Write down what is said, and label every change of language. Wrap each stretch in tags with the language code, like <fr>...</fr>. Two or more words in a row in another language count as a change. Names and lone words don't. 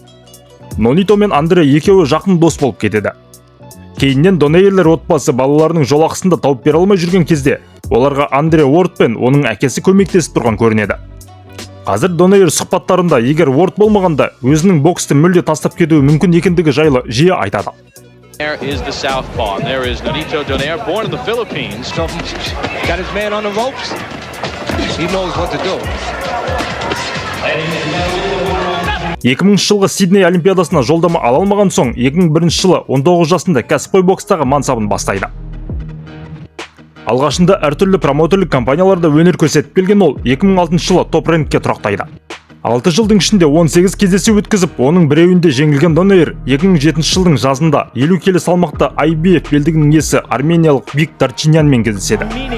<kk>Нонито мен Андре екеуі жақын дос болып кетеді. Кейіннен Донейрлер отбасы балаларының жолақысын тауып бере алмай жүрген кезде, оларға Андре Уорд пен оның әкесі көмектесіп тұрған көрінеді. Қазір Донейр сұхбаттарында егер Уорд болмағанда өзінің боксты мүлде тастап кетуі мүмкін екендігі жайлы жиі айтады.</kk> <en>There is the southpaw. There is Nonito Donaire, born in the Philippines. Got his man on the ropes. He knows what to do.</en> <kk>2000 жылғы Сидней Олимпиадасына жолдама ала алмаған соң, 2001 жылы 19 жасында кәсіпқой бокстағы мансабын бастайды. Алғашында әртүрлі промоутерлік компанияларда өнер көрсетіп келген ол 2006 жылы топ рангке тұрақтайды. 6 жылдың ішінде 18 кездесу өткізіп, оның біреуінде жеңілген Донейр 2007 жылдың жазында 50 келі салмақта IBF белдігінің иесі армениялық Вик Дарчинянмен кездеседі.</kk>